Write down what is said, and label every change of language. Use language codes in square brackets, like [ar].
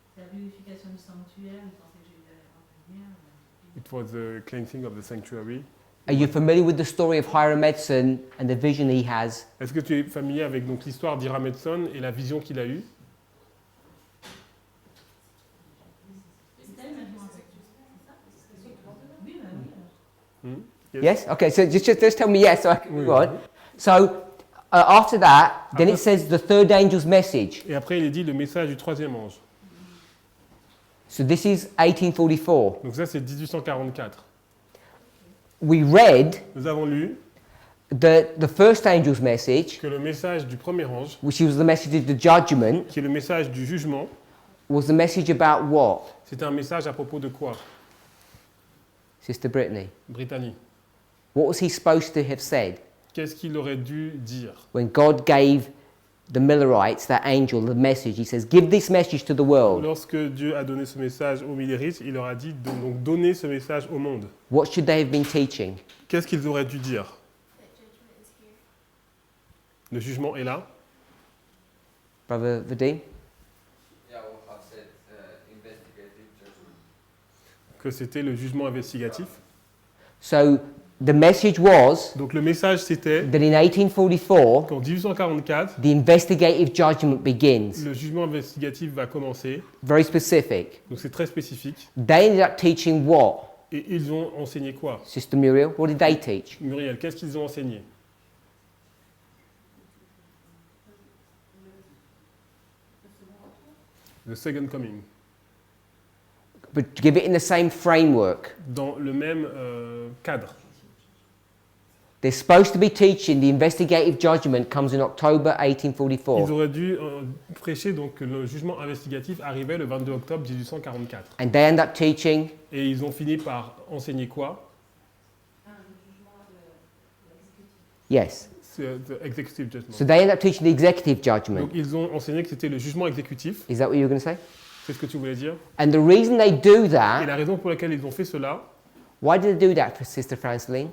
[fr] purification du sanctuaire, je pensais que j'allais revenir. [en] It was the cleansing of the sanctuary. Are you familiar with the story of Hiram Edson and the vision he has? [fr] Est-ce que tu es familier avec donc l'histoire d'Hiram Edson et la vision qu'il a eue? [en] Yes? Okay, so just tell me yes so I can [fr] Oui, [en] move on. [fr] oui. [en] So after that, then it says the third angel's message. [fr] Et après, il est dit le message du troisième ange. [en] So this is 1844. [fr] Donc ça, c'est 1844. [en] We read [fr] Nous avons lu [en] the first angel's message, [fr] que le message du premier ange, [en] which was the message of the judgment, [fr] qui est le message du jugement, [en] was the message about what? [fr] c'était un message à propos de quoi, [en] Sister Brittany. Brittany? What was he supposed to have said [fr] Qu'est-ce qu'il aurait dû dire [en] when God gave the Millerites, that angel, the message? He says, give this message to the world. [fr] lorsque Dieu a donné ce message aux Millerites? Il leur a dit de donc donner ce message au monde. [en] What should they have been teaching? [fr] Qu'est-ce qu'ils auraient dû dire? Le jugement est là. [en] Brother Vadim? Yeah, well, I've said investigative judgment. [fr] Que c'était le jugement investigatif. [en] So the message was [fr] Donc le message c'était [en] that in 1844, [fr] qu'en 1844, [en] the investigative judgment begins. [fr] le jugement investigatif va commencer. [en] Very specific. [fr] Donc c'est très spécifique. [en] They ended up teaching what? [fr] Et ils ont enseigné quoi? [en] Sister Muriel, what did they teach? [fr] Muriel, qu'est-ce qu'ils ont enseigné? [en] The second coming. But to give it in the same framework. [fr] Dans le même cadre. [en] They're supposed to be teaching the investigative judgment comes in October [fr] Ils [en] 1844. [fr] auraient dû prêcher donc que le jugement investigatif arrivait le 22 octobre 1844. [en] And they end up teaching [fr] Et ils ont fini par enseigner quoi? [en] yes. [fr] C'est [en] the executive judgment. So they end up teaching the executive judgment. [fr] Donc ils ont enseigné que c'était le jugement exécutif. [en] Is that what you were going to say? [fr] C'est ce que tu voulais dire? [en] And the reason they do [fr] Et [en] that, [fr] la raison pour laquelle ils ont fait cela, [en] why did they do that, Sister Franceline?